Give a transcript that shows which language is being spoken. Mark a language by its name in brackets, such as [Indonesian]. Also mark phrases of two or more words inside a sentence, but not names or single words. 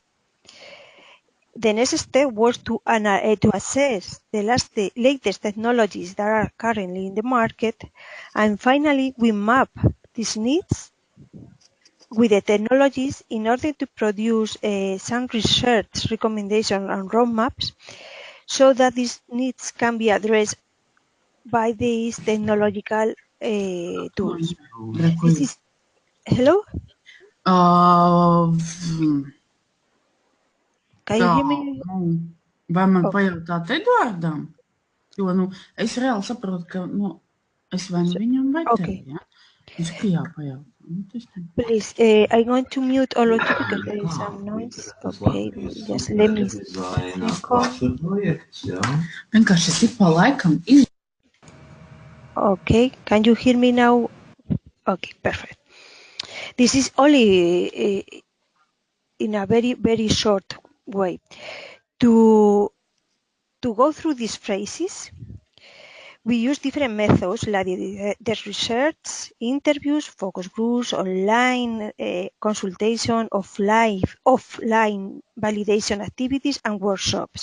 [English] The next step was to assess the latest technologies that are currently in the market, and finally, we map these needs with the technologies in order to produce some research recommendations and roadmaps so that these needs can be addressed by these technological tools. This is, hello? Can you hear me? [Latvian] Vai man pajautāt Eduardam? Jo, es reāli saprotu, ka, es vai viņam vai tev, ja? Viņš ka jāpajautā. [English] Please, I'm going to mute all of you because there is some noise. Okay, just let me [Latvian] Vienkārši es pa laikam [English] Okay, can you hear me now? Okay, perfect. This is only in a very, very short way. To go through these phases, we use different methods like the research, interviews, focus groups, online consultation, offline validation activities, and workshops.